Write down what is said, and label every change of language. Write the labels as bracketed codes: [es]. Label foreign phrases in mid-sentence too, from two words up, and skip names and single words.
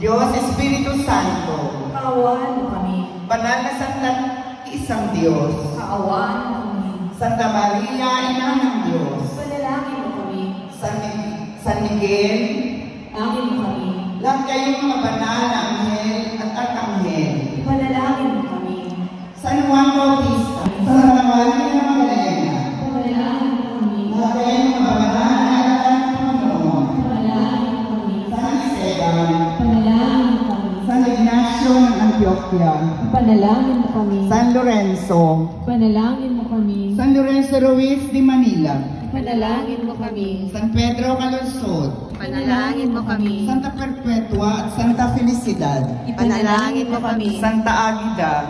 [tl] Diyos Espiritu Santo. Kaawaan mo kami. Banal na Santa Isang Diyos. Kaawaan mo kami. Santa Maria, Ina ng Diyos. Panalangin mo kami. San Miguel. Angin mo kami. Lahat kayong mga banal na anghel at arkanghel. Panalangin mo kami. San Juan Bautista. Santa Maria Magdalena. Panalangin mo kami. Lahat kayong mga banal na anak ng Panginoon. Panalangin mo kami. San Esteban. Panalangin mo kami. San Ignacio ng Antioquia. Panalangin mo kami. San Lorenzo. Panalangin mo kami. San Lorenzo Ruiz de Manila. Panalangin mo kami. San Pedro Calungsod. Panalangin mo kami. Santa Perpetua at Santa Felicidad. Ipanalangin mo kami. Santa Aguida.